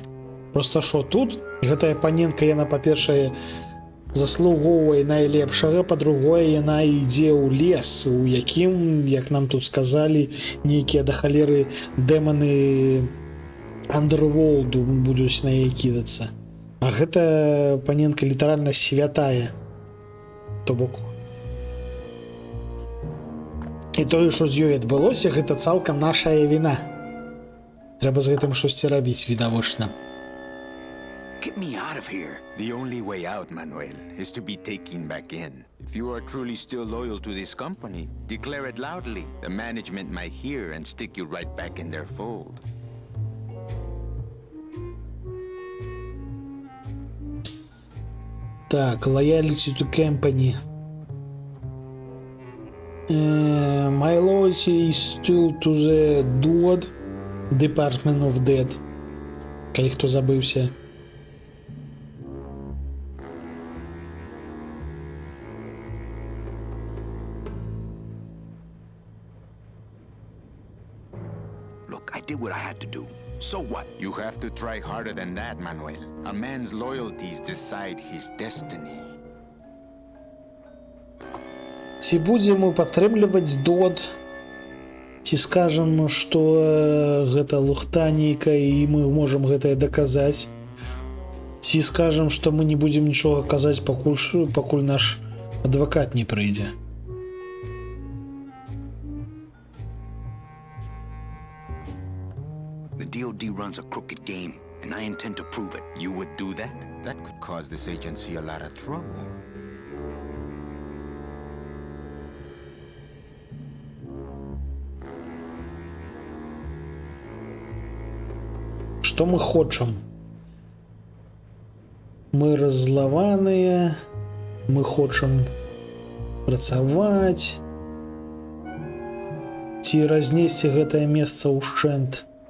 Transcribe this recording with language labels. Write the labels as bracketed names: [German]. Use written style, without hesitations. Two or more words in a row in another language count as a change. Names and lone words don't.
[Belarusian] Просто што тут гэтая паненка, яна па-першае заслугоўвае найлепшага, па-другое, яна ідзе ў лес, у якім, як нам тут сказалі, нейкія да халеры дэманы Андерволду будуць на яе кідацца. А гэта паненка літаральна святая. То бок. І тое, што з ёй адбылося, гэта цалкам нашая віна. Трэба з гэтым штосьці рабіць, відавочна. [English] Get me out of here. The only way out, Manuel, is to be taken back in. If you are truly still loyal to this company, declare it loudly. The management might hear and stick you right back in their fold. Так, loyalty to company. My loyalty is still to the DOD, Department of Dead. [Belarusian] Калі хто забыўся. [English] Look, I did what I had to do. So what? You have to try harder than that, Manuel. A man's loyalties decide his destiny. [Belarusian] Ці будзем мы падтрымліваць DOD, ці скажам, што гэта лухта нейкая і мы можам гэтае даказаць, ці скажам, што мы не будзем нічога казаць, пакуль наш адвакат не прыйдзе. [English] The DOD runs a crooked game, and I intend to prove it. You would do that? That could cause this agency a lot of trouble. [Belarusian] Што мы хочам? Мы раззлаваныя, мы хочам працаваць, ці разнесці гэтае месца ўшчэнт.